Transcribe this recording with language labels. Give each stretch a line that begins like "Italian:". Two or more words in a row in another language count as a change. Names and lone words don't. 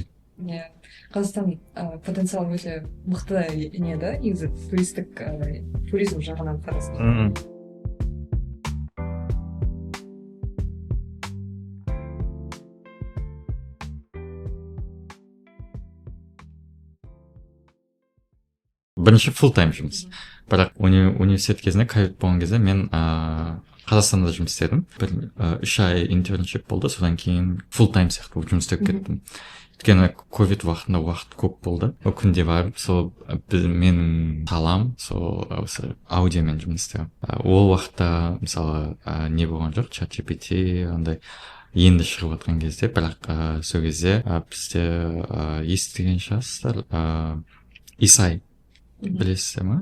Kazakh: Иә, Қазақстан потенциалы өте мықты не да, негізі туризм жағынан қарасаң. Бірінші
English: full time
Kazakh: жұмыс. Бірақ университет кезінде ковид болған кезде мен Қазақстанда жұмыс істедім. 3 ай интерншип болды, содан кейін
English: full time
Kazakh: сияқты жұмыс істеп кеттім. Өйткені ковид уақытында уақыт көп болды. Ол күнде барып, сол менің салам, сол осы аудиомен жұмыс істедім. Ол уақытта мысалы не болған жоқ, ChatGPT андай енді шығып жатқан кезде, бірақ сол кезде бізде естіген шығарсыздар, Исай білесіздер ма?